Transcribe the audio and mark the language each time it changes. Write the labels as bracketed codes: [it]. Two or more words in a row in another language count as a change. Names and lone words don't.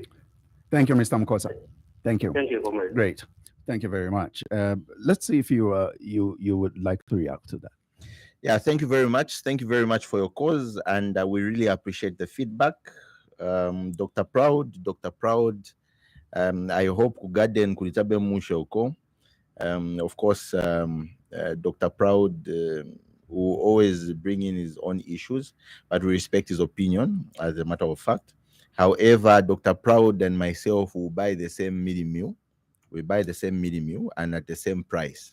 [en] Thank you, Mr. Mkosa. Thank you. Thank you, comrade. Great. Thank you very much. Let's see if you would like to react to that. Yeah, thank you very much. Thank you very much for your cause, and we really appreciate the feedback. Dr. Proud, I hope [bem] kugaden kulitabe mushe uko. [en] Of course, Dr. Proud will always bring in his own issues, but we respect his opinion as a matter of fact. However, Dr. Proud and myself will buy the same midi meal. We buy the same midi meal and at the same price.